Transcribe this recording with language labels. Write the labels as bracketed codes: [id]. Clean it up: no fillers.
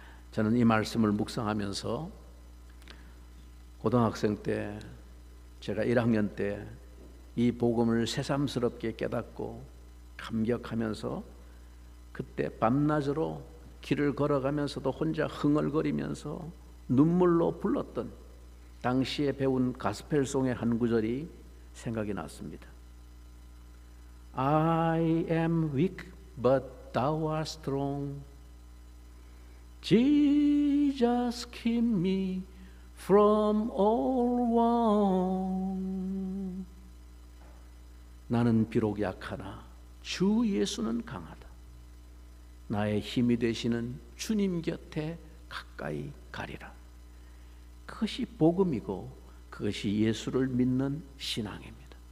[ko] 저는 이 말씀을 묵상하면서 고등학생 때, 제가 1학년 때 이 복음을 새삼스럽게 깨닫고 감격하면서 그때 밤낮으로 길을 걸어가면서도 혼자 흥얼거리면서 눈물로 불렀던 당시에 배운 가스펠송의 한 구절이 생각이 났습니다. [en] I am weak, but thou art strong. Jesus, keep me from all wrong. [ko] 나는 비록 약하나 주 예수는 강하다. 나의 힘이 되시는 주님 곁에 가까이 가리라. 그것이 복음이고 그것이 예수를 믿는 신앙입니다.